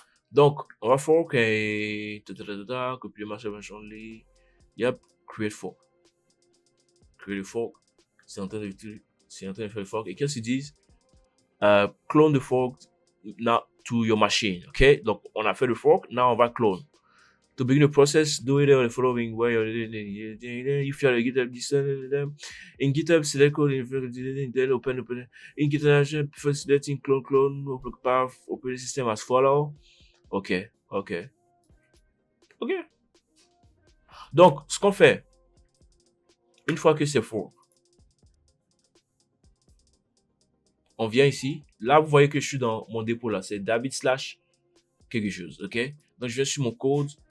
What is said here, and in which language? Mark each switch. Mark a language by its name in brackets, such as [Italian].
[French] Donc, on va fork et copier le [English] master version only. Yep, create fork. Create fork. [French] C'est en train de c'est en train de faire le fork. Et qu'est-ce qu'ils disent? [English] Clone the fork now to your machine. [French] OK? Donc, on a fait le fork. Now, on va clone. [English] To begin the process, do it the following way. If you are a GitHub, in GitHub, select code, then open. In GitHub, first selecting clone, open path, open the system as follow. OK. [French] Donc, ce qu'on fait, une fois que c'est faux, on vient ici. Là, vous voyez que je suis dans mon dépôt là. C'est David / quelque chose. OK? Donc, je viens sur mon code.